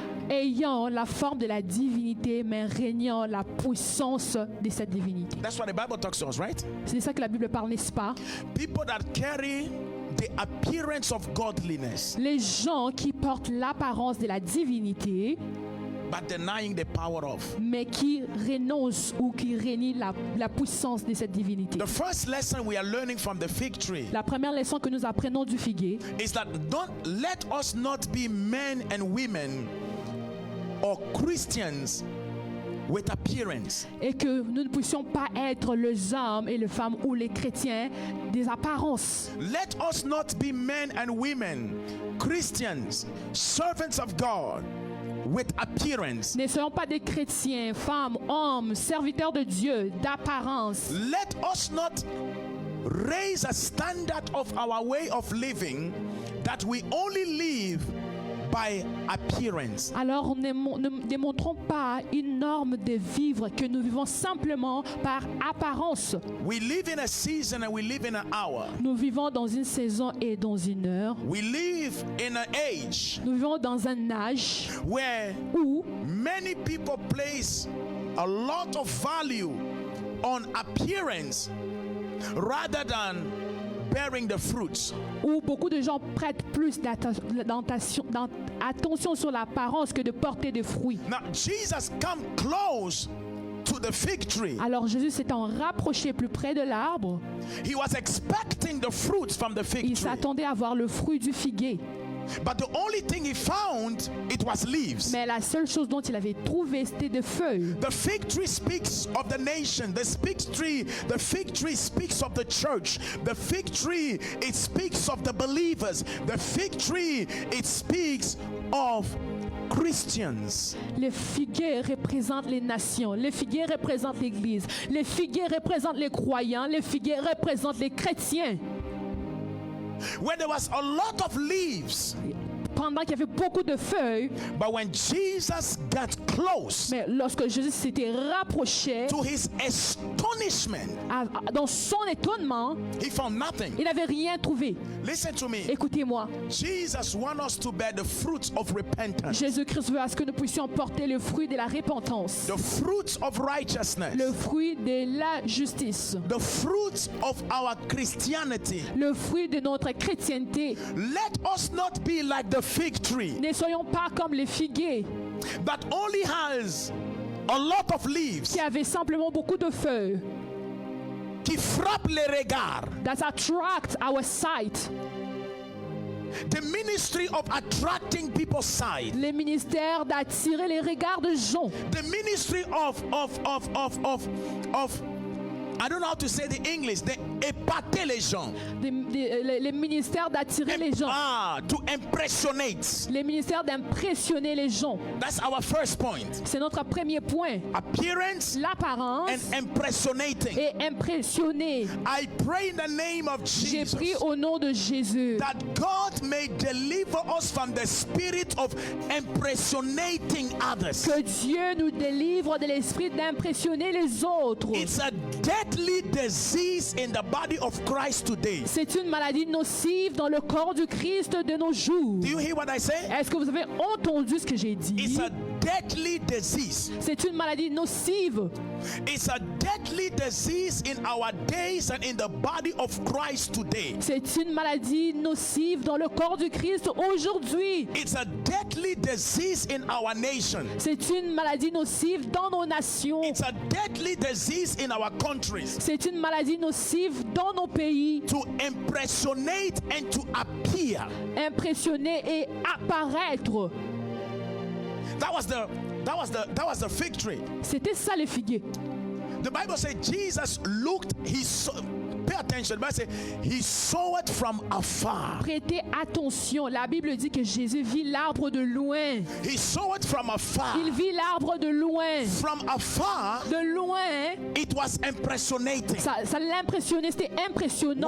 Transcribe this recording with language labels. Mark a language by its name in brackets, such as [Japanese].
[French] Ayant la forme de la divinité mais régnant la puissance de cette divinité. [English] That's what the Bible talks to us, right? [French] C'est de ça que la Bible parle, n'est-ce pas? [English] People that carry the appearance of godliness [French] Les gens qui portent l'apparence de la divinité [English] but denying the power of. [French] mais qui renoncent ou qui renient la puissance de cette divinité. [English] The first lesson we are learning from the fig tree [French] La première leçon que nous apprenons du figuier, [English] is that don't let us not be men and women or Christians with appearance. [French] est que nous ne puissions pas être les hommes et les femmes ou les chrétiens des apparences. [English] Let us not be men and women, Christians, servants of God, with appearance. [French] Ne soyons pas des chrétiens, femmes, hommes, serviteurs de Dieu, d'apparence. [English] Let us not raise a standard of our way of living that we only live by appearance. [French] Alors ne démontrons pas une norme de vivre que nous vivons simplement par apparence. [English] We live in a season and we live in an hour. [French] Nous vivons dans une saison et dans une heure. [English] We live in an age [French] Nous vivons dans un âge [English] where [French] où [English] many people place a lot of value on appearance rather than bearing the fruits. [French] où beaucoup de gens prêtent plus d'attention sur l'apparence que de porter des fruits. [English] Now Jesus come close to the fig tree. [French] Alors Jésus s'étant rapproché plus près de l'arbre, [English] He was expecting the fruits from the fig [French] il [English] tree. [French] s'attendait à voir le fruit du figuier. [English] But the only thing he found, it was leaves. [French] Mais la seule chose dont il avait trouvé, c'était des feuilles. [English] The fig tree speaks of the nation. The fig tree speaks of the church. The fig tree, it speaks of the believers. The fig tree, it speaks of Christians. [French] Les figuiers représentent les nations. Les figuiers représentent l'Église. Les figuiers représentent les croyants. Les figuiers représentent les chrétiens. [English] Where there was a lot of leaves, [French] Pendant qu'il y avait beaucoup de feuilles, [English] but when Jesus got close, [French] mais lorsque Jésus s'était rapproché, [English] to his astonishment, [French] dans son étonnement, [English] he found nothing. [French] il n'avait rien trouvé. [English] Listen to me. [French] Écoutez-moi, [English] Jesus wants us to bear the fruits of repentance, [French] Jésus-Christ veut à ce que nous puissions porter le fruit de la repentance, [English] the fruits of righteousness, [French] le fruit de la justice, [English] the fruits of our Christianity. [French] le fruit de notre chrétienté. [English] Let us not be like the fig tree [French] Ne soyons pas comme les figuiers [English] that only has a lot of leaves, [French] qui avaient simplement beaucoup de feuilles. qui frappe les regards. [English] That attract our sight. The ministry of attracting people's sight. [French] Les ministères d'attirer les regards de gens. [English] The ministry of I don't know how to say the English. They [French] épater les gens. Les ministères d'attirer les gens. [English] To impressionate. [French] Les ministères d'impressionner les gens. [English] That's our first point. [French] C'est notre premier point. [English] Appearance [French] L'apparence [English] and impressionating. [French] et impressionner. [English] I pray in the name of [French] J'ai [English] Jesus [French] prié au nom de Jésus [English] that God may deliver us from the spirit of impressionating others. [French] que Dieu nous délivre de l'esprit d'impressionner les autres. [English] It's a deadly disease in the body of Christ today. [French] C'est une maladie nocive dans le corps du Christ de nos jours. [English] Do you hear what I say? [French] Est-ce que vous avez entendu ce que j'ai dit? [English] It's a deadly disease. [French] C'est une maladie nocive. [English] It's a deadly disease in our days and in the body of Christ today. [French] C'est une maladie nocive dans le corps du Christ aujourd'hui. [English] It's a deadly disease in our nation. [French] C'est une maladie nocive dans nos nations. [English] It's a deadly disease in our countries. [French] C'est une maladie nocive dans nos pays. [English] To impersonate and to appear. [French] Impressionner et apparaître. [English] That was the fig tree. [French] C'était ça le figuier. [English] The Bible says Jesus looked, pay attention, the Bible says he saw it from afar. [French] Prêtez attention. La Bible dit que Jésus vit l'arbre de loin. [English] He saw it from afar. [French] Il vit l'arbre de loin. [English] From afar, [French] De loin, [English] it was impersonating. [French] ça l'impressionnait, c'était impressionnant.